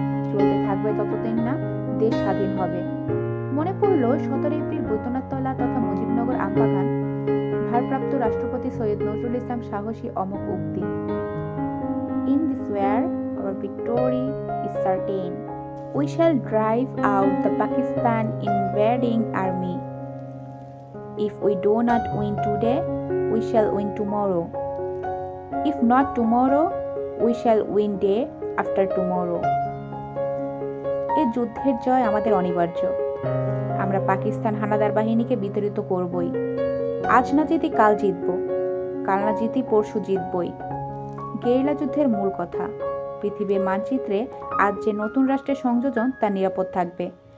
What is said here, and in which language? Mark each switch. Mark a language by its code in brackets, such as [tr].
[bn] চলতে থাকবে ততদিন না দেশ স্বাধীন হবে। মনে পড়ল 17 এপ্রিল বৈদ্যনাথতলা তথা মুজিবনগর আমবাগান ভারপ্রাপ্ত রাষ্ট্রপতি সৈয়দ নজরুল ইসলাম সাহসী অমোঘ উক্তি, [en] In this war, our victory is certain. We shall drive out the Pakistan invading army. If we do not win today, we shall win tomorrow. If not tomorrow, we shall win day after tomorrow. [bn] এই যুদ্ধের জয় আমাদের অনিবার্য। আমরা পাকিস্তান হানাদার বাহিনীকে বিতাড়িত করবই। আজ না জিতি কাল জিতব, কাল না জিতি পরশু জিতবই। গেরিলা যুদ্ধের মূল কথা, পৃথিবীর মানচিত্রে আজ যে নতুন রাষ্ট্রের সংযোজন তা নিরাপদ থাকবে।